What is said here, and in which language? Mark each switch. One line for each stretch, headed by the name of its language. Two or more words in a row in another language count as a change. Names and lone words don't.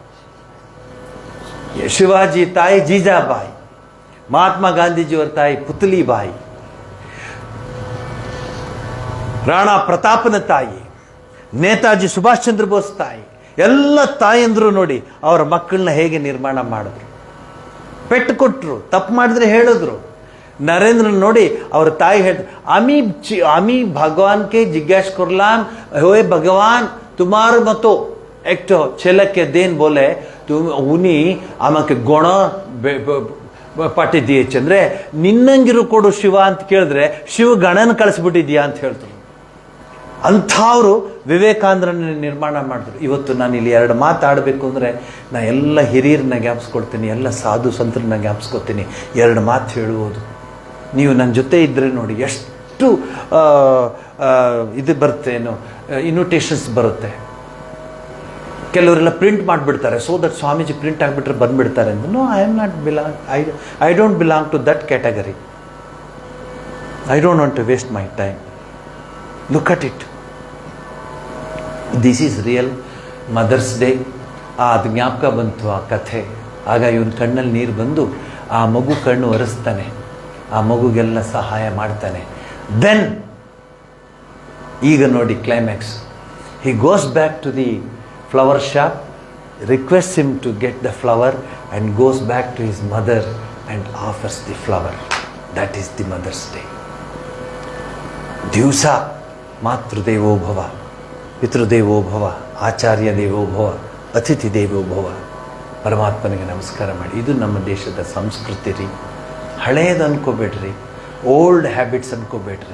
Kannada: ಶಿವಾಜಿ ತಾಯಿ ಜೀಜಾಬಾಯಿ, ಮಹಾತ್ಮ ಗಾಂಧೀಜಿಯವರ ತಾಯಿ ಪುತ್ಲಿಬಾಯಿ, ರಾಣಾ ಪ್ರತಾಪನ ತಾಯಿ, ನೇತಾಜಿ ಸುಭಾಷ್ ಚಂದ್ರ ಬೋಸ್ ತಾಯಿ. ಎಲ್ಲ ತಾಯಂದ್ರು ನೋಡಿ ಅವರ ಮಕ್ಕಳನ್ನ ಹೇಗೆ ನಿರ್ಮಾಣ ಮಾಡಿದ್ರು. ಪೆಟ್ಟು ಕೊಟ್ಟರು, ತಪ್ಪು ಮಾಡಿದ್ರೆ ಹೇಳಿದ್ರು. ನರೇಂದ್ರ ನೋಡಿ ಅವ್ರ ತಾಯಿ ಹೇಳ್ತಾರೆ,
Bangla: আমি ভগবানকে জিজ্ঞাস করলাম, হে ভগবান তোমার মতো একটা ছেলেকে দেন বলে উনি আমাকে গণ পাঠিয়ে দিয়েছে,
Kannada: ಅಂದ್ರೆ ನಿನ್ನಂಗಿರು ಕೊಡು ಶಿವ ಅಂತ ಕೇಳಿದ್ರೆ ಶಿವ ಗಣನ ಕಳಿಸ್ಬಿಟ್ಟಿದ್ಯಾ ಅಂತ ಹೇಳ್ತಾರೆ. ಅಂಥವರು ವಿವೇಕಾನಂದರನ್ನ ನಿರ್ಮಾಣ ಮಾಡಿದ್ರು. ಇವತ್ತು ನಾನು ಇಲ್ಲಿ ಎರಡು ಮಾತಾಡಬೇಕು ಅಂದರೆ ನಾ ಎಲ್ಲ ಹಿರಿಯರನ್ನ ಜ್ಞಾಪಿಸ್ಕೊಳ್ತೀನಿ, ಎಲ್ಲ ಸಾಧು ಸಂತರನ್ನ ಜ್ಞಾಪಿಸ್ಕೊತೀನಿ. ಎರಡು ಮಾತು ಹೇಳುವುದು. ನೀವು ನನ್ನ ಜೊತೆ ಇದ್ದರೆ ನೋಡಿ ಎಷ್ಟು ಇದು ಬರುತ್ತೆ, ಏನು ಇನ್ವಿಟೇಷನ್ಸ್ ಬರುತ್ತೆ. ಕೆಲವರೆಲ್ಲ ಪ್ರಿಂಟ್ ಮಾಡಿಬಿಡ್ತಾರೆ,
English: so that
Kannada: ಸ್ವಾಮೀಜಿ ಪ್ರಿಂಟ್ ಆಗಿಬಿಟ್ರೆ ಬಂದುಬಿಡ್ತಾರೆ ಅಂತ.
English: No, I am not belong, I don't belong to that category. I don't want to waste my time. Look at it. This is real Mother's Day.
Kannada: ಅದು ಜ್ಞಾಪಕ ಬಂತು ಆ ಕಥೆ. ಆಗ ಇವನ ಕಣ್ಣಲ್ಲಿ ನೀರು ಬಂದು ಆ ಮಗು ಕಣ್ಣು ಒರೆಸ್ತಾನೆ, ಆ ಮಗುಗೆಲ್ಲ ಸಹಾಯ ಮಾಡ್ತಾನೆ. ದೆನ್ ಈಗ ನೋಡಿ ಕ್ಲೈಮ್ಯಾಕ್ಸ್.
English: He goes back to the flower shop, request him to get the flower and goes back to his mother and offers the flower. That is the Mother's Day.
Sanskrit: ದಿವಸ ಮಾತೃದೇವೋಭವ, ಪಿತೃದೇವೋಭವ, ಆಚಾರ್ಯ ದೇವೋಭವ, ಅತಿಥಿ ದೇವೋಭವ.
Kannada: ಪರಮಾತ್ಮನಿಗೆ ನಮಸ್ಕಾರ ಮಾಡಿ. ಇದು ನಮ್ಮ ದೇಶದ ಸಂಸ್ಕೃತಿ ರೀ. ಹಳೆಯದು ಅನ್ಕೋಬೇಡ್ರಿ,
English: old habits
Kannada: ಅನ್ಕೋಬೇಡ್ರಿ.